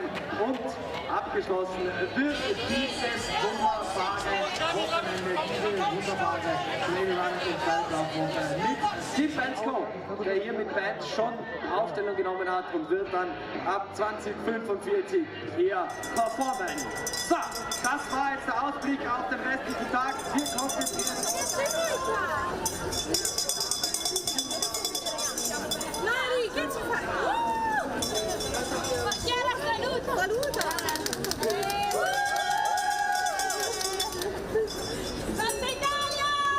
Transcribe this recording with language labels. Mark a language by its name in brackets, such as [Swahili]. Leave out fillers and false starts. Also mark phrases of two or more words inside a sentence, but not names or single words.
[German] Und abgeschlossen wird dieses wunderbare Wochenende, diese wunderbare [English] Trail Run [German] und Berglauf mit Steve Bensko, der hier mit Band schon Aufstellung genommen hat und wird dann ab 2045 hier performen. So, das war jetzt der Ausblick auf den restlichen Tag. Wir konzentrieren uns. [Italian] Mari, che ci fai? Chiara, saluta! Saluta! Forza Italia!